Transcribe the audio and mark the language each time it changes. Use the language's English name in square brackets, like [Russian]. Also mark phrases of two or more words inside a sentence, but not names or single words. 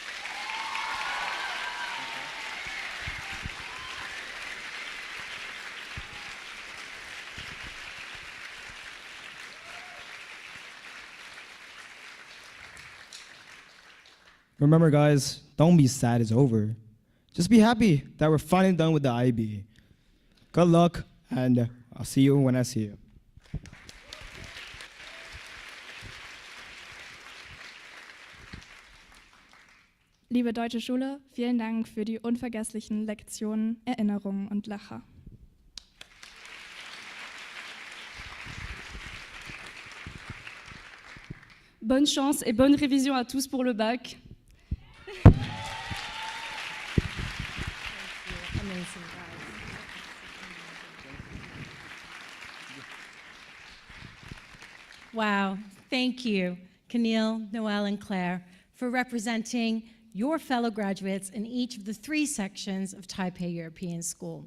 [English] Remember, guys, don't be sad it's over. Just be happy that we're finally done with the IB. Good luck, and I'll see you when I see you. [German] Liebe deutsche Schule, vielen Dank für die unvergesslichen Lektionen, Erinnerungen und Lacher. [French] Bonne chance et bonne révision à tous pour le bac. [English] Wow, thank you, Camille, Noelle, and Claire, for representing your fellow graduates in each of the 3 sections of Taipei European School.